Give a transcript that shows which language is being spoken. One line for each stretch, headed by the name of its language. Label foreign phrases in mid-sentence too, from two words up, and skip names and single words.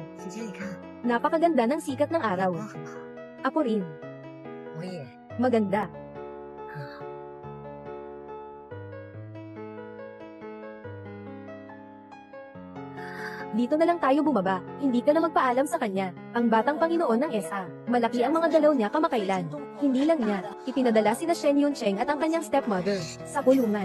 Chinese: 姐姐，你看，
Filipino: Napakaganda ng sikat ng araw.
Chinese: 我很好，
Filipino: Ako rin.
Chinese: 我也
Filipino: Maganda.
Chinese: 很好。
Filipino: Dito na lang tayo bumaba. Hindi ka na magpaalam sa kanya. Ang batang Panginoon ng SA. Malaki ang mga galaw niya kamakailan. Hindi lang niya. Ipinadala sina Shen Yuncheng at ang kanyang stepmother sa kulungan.